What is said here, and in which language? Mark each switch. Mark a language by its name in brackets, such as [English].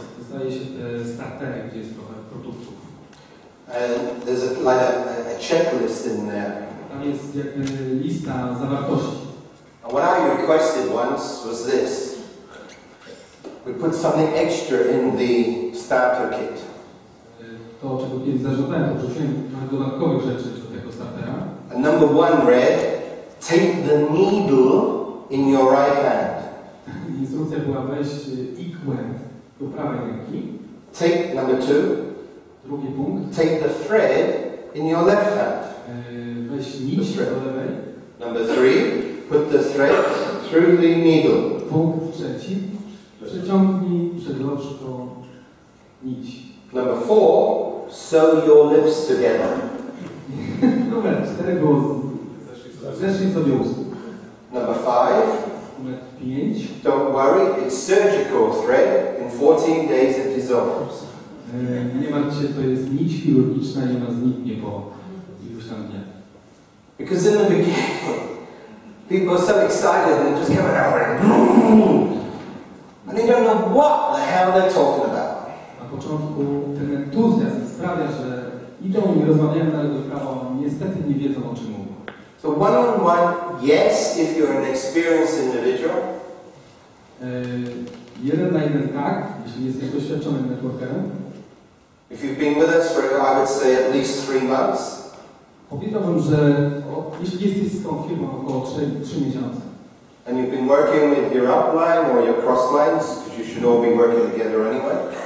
[Polish] Zdaje się te startery, gdzie jest trochę produktów. [English] And there's a checklist in there. [Polish] Tam jest jakby lista zawartości. [English] And what I requested once was this. We put something extra in the starter kit. [Polish] To, czego kiedyś zażądałem, to wrzuciłem dodatkowych rzeczy do tego startera. [English] And number 1 read, take the needle in your right hand. [Polish] Instrukcja była weź igłę do prawej ręki. [English] Take number 2. [Polish] Drugi punkt. [English] Take the thread in your left hand. [Polish] Weź nić do lewej. [English] Number 3. Put the thread through the needle. [Polish] Punkt trzeci. Przeciągnij przedlożką nić. [English] Number 4. Sew your lips together. [Polish] Numer 4 było zeszli sobie ust. [English] Number 5. [Polish] Numer 5. [English] Don't worry, it's surgical thread. In 14 days it dissolves. [Polish] Nie martw się, to jest nić chirurgiczna i ona zniknie po iluś tam dniach. [English] Because in the beginning, people are so excited and just coming out and they don't know what the hell they're talking about. [Polish] Na początku ten entuzjazm sprawia, że idą i rozmawiają na lewo i prawo, niestety nie wiedzą, o czym mówią. [English] So one-on-one, yes, if you're an experienced individual. [Polish] 1 na 1 tak, jeśli jesteś doświadczonym networkerem. [English] If you've been with us for, I would say, at least 3 months. [Polish] Powiedziałbym, że jeśli jesteś z tą firmą około 3 miesiące. [English] And you've been working with your upline or your crosslines, because you should all be working together anyway.